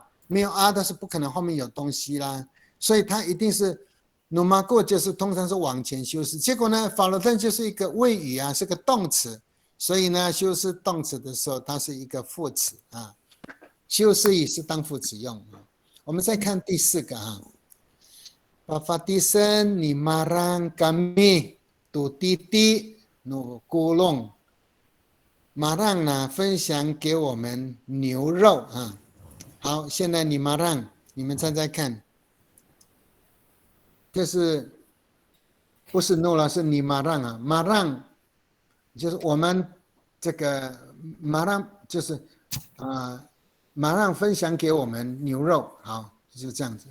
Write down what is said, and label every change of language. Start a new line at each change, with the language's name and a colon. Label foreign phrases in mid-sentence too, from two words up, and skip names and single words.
Chinese: 没有但是不可能后面有东西啦，所以它一定是 numako 就是通常是往前修饰。结果呢，法罗顿就是一个谓语是个动词，所以呢修饰动词的时候它是一个副词修饰语是当副词用我们再看第四个
Amis: Papatisen ni marang kami tu titi nu kulong，
Chinese: 马让呢分享给我们牛肉好，现在你马让，你们猜猜看，就是不是 no 了，是你马让马让就是我们这个马让就是马让分享给我们牛肉，好，就是这样子。